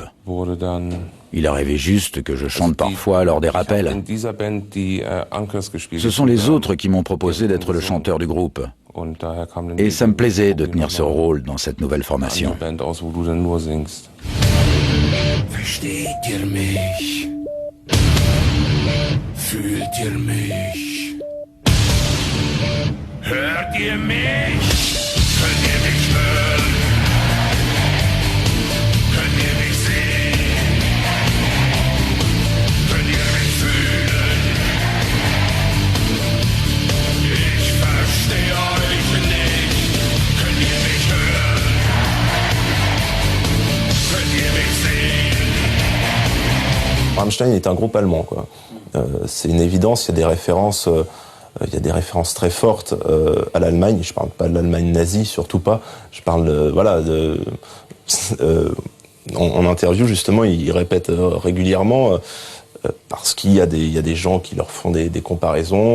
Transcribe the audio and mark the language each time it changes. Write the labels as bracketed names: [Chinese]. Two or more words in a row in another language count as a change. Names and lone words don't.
[French] Il arrivait juste que je chante parfois lors des rappels. Ce sont les autres qui m'ont proposé d'être le chanteur du groupe. Et ça me plaisait de tenir ce rôle dans cette nouvelle formation. [German] Versteht ihr mich? Fühlt ihr mich? Hört ihr mich? Könnt ihr mich hören? Könnt ihr mich sehen? Könnt ihr mich fühlen? Ich verstehe euch nicht. Könnt ihr mich hören? Könnt ihr mich sehen? [French] Rammstein est un groupe allemand, quoi. C'est une évidence, il y a des références très fortes à l'Allemagne. Je parle pas de l'Allemagne nazie, surtout pas. Je parle en interview, justement, ils répètent régulièrement parce qu'il y a des gens qui leur font des comparaisons.